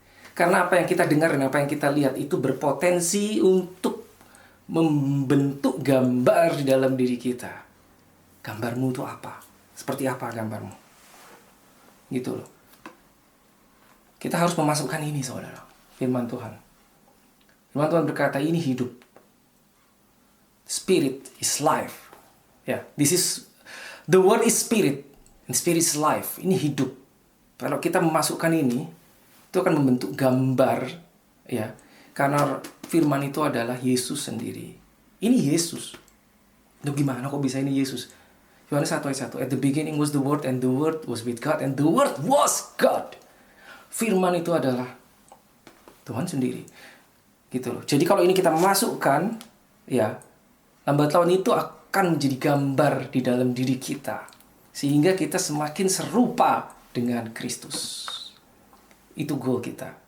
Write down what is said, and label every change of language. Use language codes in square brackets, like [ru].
[id] Karena apa yang kita dengar dan apa yang kita lihat itu berpotensi untuk membentuk gambar di dalam diri kita. Gambarmu itu apa? Seperti apa gambarmu? Gitu loh. Kita harus memasukkan ini, saudara. Firman Tuhan. Firman Tuhan berkata, ini hidup. [en] Spirit is life. Ya, this is the word is spirit, and spirit is life. [id] Ini hidup. Kalau kita memasukkan ini, itu akan membentuk gambar, ya. Karena firman itu adalah Yesus sendiri. Ini Yesus. Loh, gimana kok bisa ini Yesus? Yohanes 1 ayat 1. [en] At the beginning was the Word, and the Word was with God, and the Word was God. [id] Firman itu adalah Tuhan sendiri. Gitu loh. Jadi kalau ini kita masukkan, ya, lambat laun itu akan menjadi gambar di dalam diri kita. Sehingga kita semakin serupa dengan Kristus. Itu goal kita.